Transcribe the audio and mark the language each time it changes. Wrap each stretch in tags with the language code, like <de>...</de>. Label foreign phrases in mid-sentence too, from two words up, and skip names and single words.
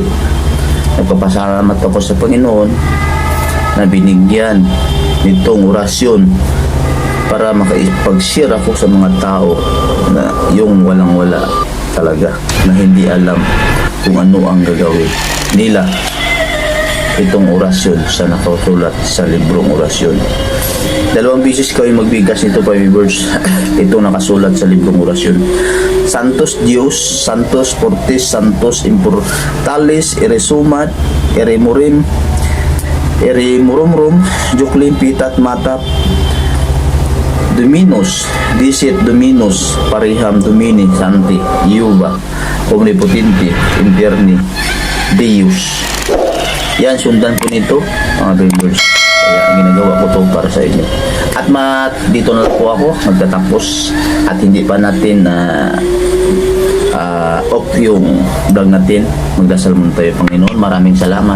<tl>Nagpapasalamat ako sa Panginoon na binigyan nitong orasyon para makipag-share ako sa mga tao na yung walang-wala talaga, na hindi alam kung ano ang gagawin nila. Itong orasyon sa nakasulat sa librong orasyon. Dalawang bisis kayo magbigas nito, Papi Birds. Ito nakasulat sa librong orasyon.</tl> <la>Santos Dios, Santos Fortis, Santos Immortalis, Eresumat, Eremurim, Eremurumrum, Juklim Pitat Matap, Dominus, Dicit Dominus, Pariham Domini, Santi, Iuba, Omnipotente, Interni, Deus.</la> <tl>Yan, sundan po nito, mga members. Kaya ang ginagawa ko to para sa inyo. At dito na po ako magtatapos at hindi pa natin off yung vlog natin. Magdasal muna tayo, Panginoon. Maraming salamat.</tl>